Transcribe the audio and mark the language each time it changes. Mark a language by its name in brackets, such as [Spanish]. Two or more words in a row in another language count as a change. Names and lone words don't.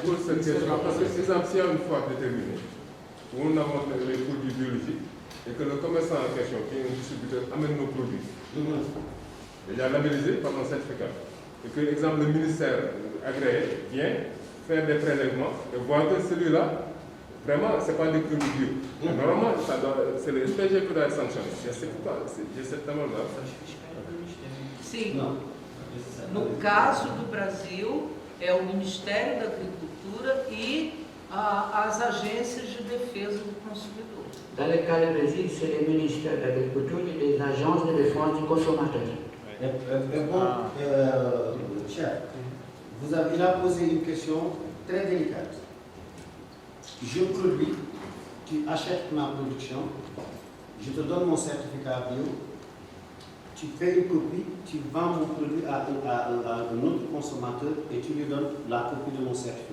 [French] cette question parce que, exemple, s'il y a une fois déterminée, où on a les produits biologiques, et que le commerçant en question, qui est un distributeur, amène nos produits, déjà labellisés par un certificat, et que, exemple, le ministère agréé vient faire des prélèvements et voir que celui-là, vraiment, ce n'est pas des produits bio. Normalement, c'est le SPG qui doit être sanctionné. J'ai cette demande-là. [Portuguese] Sim. No caso do Brasil, é o Ministério da Agricultura e as agências de defesa do consumidor. [French] Dans le cas du Brésil, c'est le ministère de l'Agriculture et les agences de défense du consommateur. Cher, il a posé une question très délicate. Je produis, tu achètes ma production, je te donne mon certificat bio, tu fais une copie, tu vends mon produit à un autre consommateur et tu lui donnes la copie de mon certificat.